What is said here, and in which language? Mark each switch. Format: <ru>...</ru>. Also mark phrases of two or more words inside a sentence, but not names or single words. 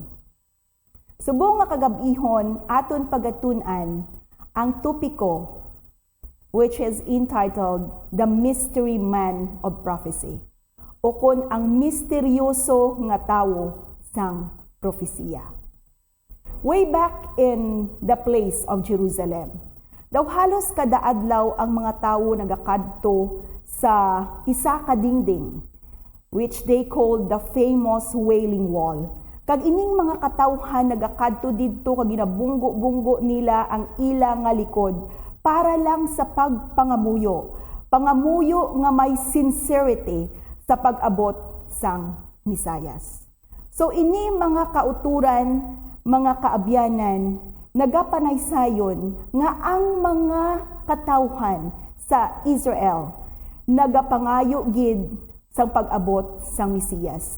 <hil>Subong nga kagabihon aton pagatun-an ang tupiko</hil> <en>which is entitled The Mystery Man of Prophecy</en> <hil>o kon ang misteryoso nga tawo sang propesiya.</hil> <en>Way back in the place of Jerusalem,</en> <hil>daw halos kada adlaw ang mga tawo nagakadto sa isa ka dingding,</hil> <en>which they called the famous Wailing Wall,</en> <hil>Kag ining mga katawhan nagakadto didto kag ginabunggo-bunggo nila ang ila nga likod para lang sa pagpangamuyo. Pangamuyo nga may sincerity sa pag-abot sang misayas. So ini mga kauturan, mga kaabyanan, nagapanaysayon nga ang mga katawhan sa Israel nagapangayo gid sang pag-abot sang Mesiyas.</hil>